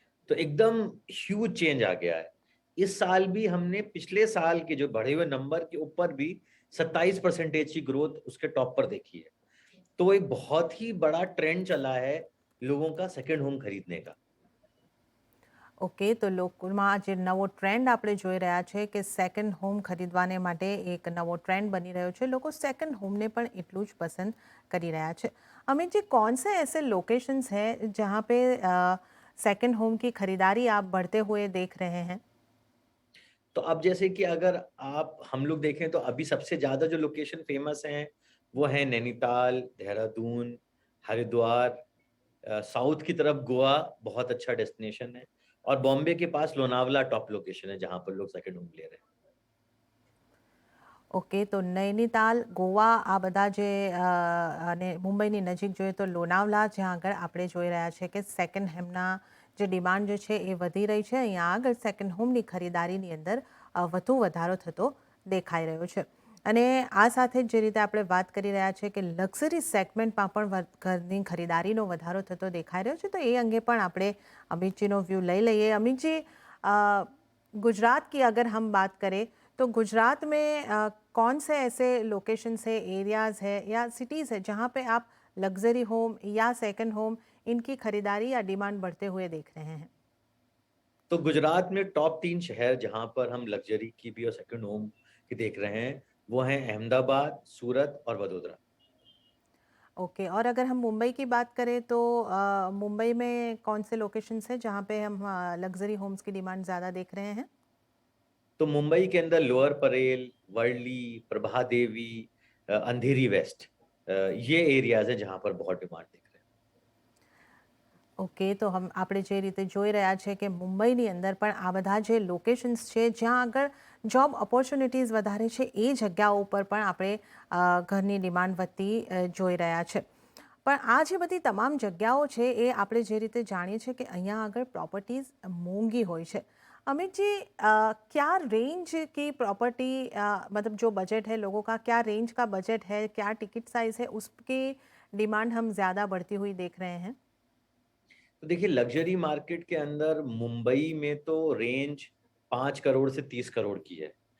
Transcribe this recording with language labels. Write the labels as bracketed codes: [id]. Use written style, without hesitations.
[hi] तो एकदम huge change आ गया है। इस साल भी हमने पिछले साल के जो बढ़े हुए नंबर के ऊपर भी 27% की ग्रोथ उसके टॉप पर देखी है। तो एक बहुत ही बड़ा ट्रेंड चला है लोगों का सेकंड होम खरीदने का। [gu] ઓકે, તો લોકોમાં જે નવો ટ્રેન્ડ આપણે જોઈ રહ્યા છે કે સેકન્ડ હોમ ખરીદવાને માટે એક નવો ટ્રેન્ડ બની રહ્યો છે। લોકો સેકન્ડ હોમને પણ એટલું જ પસંદ કરી રહ્યા છે। [hi] अमित जी, कौन से ऐसे लोकेशंस हैं जहाँ पे सेकंड होम की खरीदारी आप बढ़ते हुए देख रहे हैं? तो अब जैसे कि अगर आप हम लोग देखें तो अभी सबसे ज़्यादा जो लोकेशन फ़ेमस हैं, वो हैं नैनीताल, देहरादून, हरिद्वार, साउथ की तरफ गोवा बहुत अच्छा डेस्टिनेशन है और बॉम्बे के पास लोनावला टॉप लोकेशन है जहाँ पर लोग सेकंड होम ले रहे हैं। [gu] ઓકે, તો નૈનીતાલ, ગોવા આ બધા જે અને મુંબઈની નજીક જોઈએ તો લોનાવલા જ્યાં આગળ આપણે જોઈ રહ્યા છે કે સેકન્ડ હેમના જે ડિમાન્ડ જે છે એ વધી રહી છે। અહીંયા આગળ સેકન્ડ હોમની ખરીદારીની અંદર વધુ વધારો થતો દેખાઈ રહ્યો છે। અને આ સાથે જ જે રીતે આપણે વાત કરી રહ્યા છે કે લક્ઝરી સેગમેન્ટમાં પણ ઘરની ખરીદારીનો વધારો થતો દેખાઈ રહ્યો છે। તો એ અંગે પણ આપણે અમિતજીનો વ્યૂ લઈ લઈએ। [hi] અમિતજી, અ, गुजरात की अगर हम बात करें तो गुजरात में कौन से ऐसे लोकेशंस है, एरियाज़ है या सिटीज़ है जहाँ पे आप लग्जरी होम या सेकंड होम इनकी खरीदारी या डिमांड बढ़ते हुए देख रहे हैं? तो गुजरात में टॉप 3 शहर जहाँ पर हम लग्ज़री की भी और सेकंड होम की देख रहे हैं, वो हैं अहमदाबाद, सूरत और वडोदरा। ओके, और अगर हम मुंबई की बात करें तो मुंबई में कौन से लोकेशंस हैं जहाँ पे हम लग्जरी होम्स की डिमांड ज़्यादा देख रहे हैं? तो मुंबई के अंदर लोअर परेल, वर्ली, प्रभा देवी, अंधेरी वेस्ट, ये एरियाज़ हैं जहाँ पर बहुत डिमांड दिख रहे हैं। [gu] ઓકે, તો આપણે જે રીતે જોઈ રહ્યા છે કે મુંબઈની અંદર પણ આ બધા જે લોકેશન્સ છે જ્યાં આગળ જોબ ઓપોર્ચ્યુનિટીઝ વધારે છે એ જગ્યાઓ ઉપર પણ આપણે ઘરની ડિમાન્ડ વધતી જોઈ રહ્યા છે। પણ આ જે બધી તમામ જગ્યાઓ છે એ આપણે જે રીતે જાણીએ છીએ કે અહીંયા આગળ प्रॉपर्टीज મોંઘી હોય છે। [hi] अमित जी, क्या रेंज की प्रॉपर्टी, मतलब जो बजट है लोगों का, क्या रेंज का बजट है, क्या टिकट साइज है, उसकी डिमांड हम ज़्यादा बढ़ती हुई देख रहे हैं? तो देखिए लग्ज़री मार्केट के अंदर मुंबई में तो रेंज 5 करोड़ से 30 करोड़ की है।